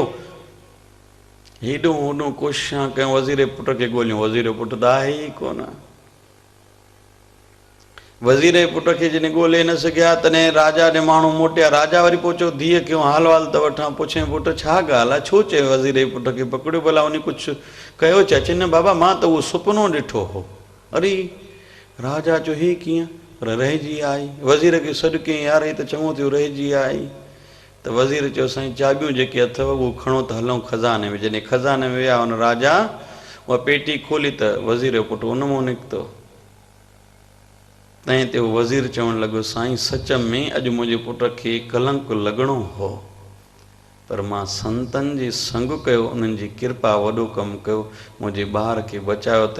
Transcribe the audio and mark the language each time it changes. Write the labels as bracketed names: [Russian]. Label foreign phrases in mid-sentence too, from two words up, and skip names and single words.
[Sindhi] हेॾो होॾो कोशिशा कयूं, वज़ीर जे पुट खे ॻोल्हियूं, वज़ीर जो पुटु त आहे ई कोन। वज़ीर जे पुट खे जॾहिं ॻोल्हे न सघिया, तॾहिं राजा ॾे माण्हू मोटिया। राजा वरी पहुचो धीअ खे हाल वाल त वठां, पुछे पुटु छा ॻाल्हि आहे, छो चयो वज़ीर जे पुट खे पकड़ियो, भला उन कुझु कयो छा? चई न बाबा मां त उहो सुपिनो ॾिठो हो। अरे राजा चयो ही कीअं? पर रहिजी आई। वज़ीर खे सॾु कयईं, यार ही त चङो थियो रहिजी आई। त वज़ीर चयो साईं चाबियूं जेके अथव उहो खणो त हलूं खज़ाने में। जॾहिं खज़ाने में विया हुन राजा उहा पेटी खोली त वज़ीर जो पुटु उन मां निकितो। तंहिं ते उहो वज़ीर चवणु लॻो साईं सच में अॼु मुंहिंजे पुट खे कलंक लॻणो हो, पर मां संतन जी संग कयो, उन्हनि जी कृपा वॾो कमु कयो, मुंहिंजे ॿार खे बचायो अथई।